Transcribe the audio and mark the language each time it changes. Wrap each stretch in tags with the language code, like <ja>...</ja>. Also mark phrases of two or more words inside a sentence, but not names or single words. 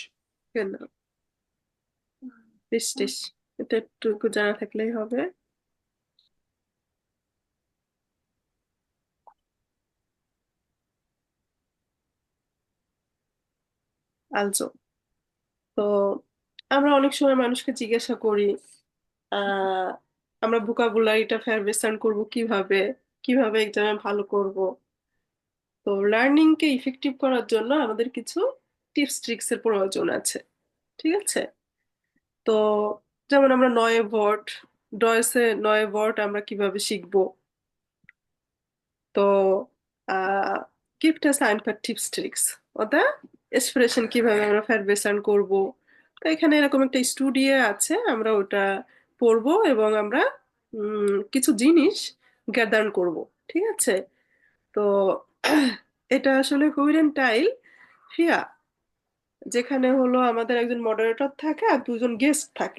<de>Genau, richtig।</de> <bn>এটা একটু জানা থাকলেই হবে। আলসো, তো আমরা অনেক সময় মানুষকে জিজ্ঞাসা করি আহ আমরা ভোকাবুলারিটা ফেরবেসান করব কিভাবে, কিভাবে এক্সামে ভালো করব। তো লার্নিং কে ইফেক্টিভ করার জন্য আমাদের কিছু</bn> <en>tips tricks</en> <bn>এর প্রয়োজন আছে, ঠিক আছে? তো যেমন আমরা</bn> <en>new word,</en> <bn>ডয়েসে</bn> <en>new word</en> <bn>আমরা কিভাবে শিখবো।</bn> <de>তো gibt es ein paar Tipps Tricks,</de> <bn>ওটা এক্সপ্রেশন কিভাবে আমরা ফেরবেসান করব। তো এখানে এরকম একটা স্টুডিও আছে, আমরা ওটা পড়বো এবং আমরা কিছু জিনিস গ্যাদার করব, ঠিক আছে? তো এটা আসলে</bn> <de>Hören Teil vier,</de> <bn>যেখানে হলো আমাদের একজন মডারেটর থাকে আর দুজন গেস্ট থাকে।</bn>